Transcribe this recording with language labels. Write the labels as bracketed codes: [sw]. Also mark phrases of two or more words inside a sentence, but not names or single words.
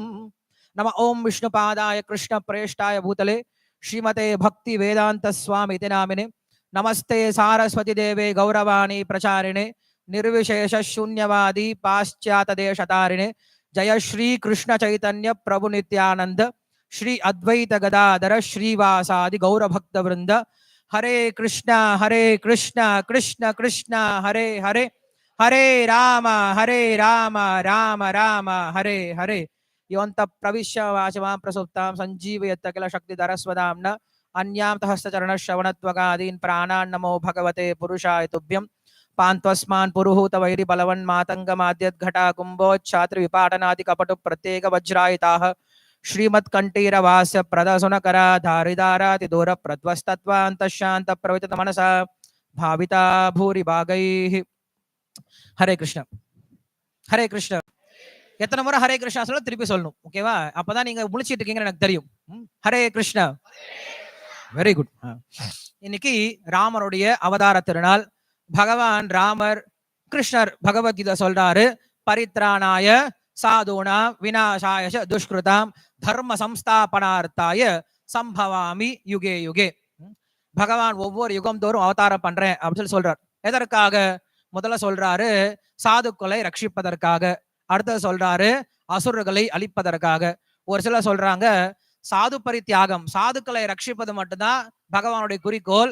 [sa] नमः ओं विष्णुपादाय कृष्णप्रेष्ठाय भूतले श्रीमते भक्ति वेदांत स्वामी नामिने नमस्ते सारस्वती देवे गौरवाणी प्रचारिणे निर्विशेष शून्यवादी पाश्चातदेशतारिणे जय श्री कृष्ण चैतन्य प्रभु नित्यानंद श्री अद्वैत गदाधर श्रीवासादि गौर भक्त वृंद। हरे कृष्ण कृष्ण कृष्ण हरे हरे हरे राम राम राम हरे हरे। योऽन्तः प्रविश्य वाचमां प्रसुप्तां सञ्जीवयत् किल शक्तिधरस्वदाम्ना अन्यां हस्तचरणश्रवणत्वगादीन् प्राणान् नमो भगवते पुरुषाय तुभ्यं। पान्त्वस्मान् पुरुहूत वैरि बलवन्मातङ्गमाद्यद्घटा कुम्भोच्छात्र विपाटनादि कपटु प्रत्येक वज्रायिताः श्रीमत्कण्ठीरवास्य प्रदसुनकरा धारिदाराति दूर प्रध्वस्तत्वान्तशान्त प्रवितत मनसा भाविता भूरि भागैः। हरे कृष्ण हरे कृष्ण। [ta] எத்தனை முறை [sa] हरे कृष्ण [ta] சொல்ல திருப்பி சொல்லணும், ஓகேவா? அப்பதான் நீங்க முழிச்சிட்டு இருக்கீங்கன்னு எனக்கு தெரியும். [sa] हरे कृष्ण. [en] very good. [ta] இன்னைக்கு ராமருடைய அவதார திருநாள். பகவான் ராமர் கிருஷ்ணர் பகவத்கீதை சொல்றாரு, [sa] परित्राणाय साधूनां विनाशाय दुष्कृताम् धर्म संस्थापनार्थाय सम्भवामि युगे युगे. [ta] பகவான் ஒவ்வொரு யுகம் தோறும் அவதாரம் பண்றேன் அப்படின்னு சொல்றார். எதற்காக? முதல்ல சொல்றாரு சாதுக்களை ரட்சிப்பதற்காக, அடுத்தது சொல்றாரு அசுரர்களை அழிப்பதற்காக. ஒரு சிலர் சொல்றாங்க சாது பரித்தியாகம், சாதுக்களை ரட்சிப்பது மட்டும்தான் பகவானுடைய குறிக்கோள்.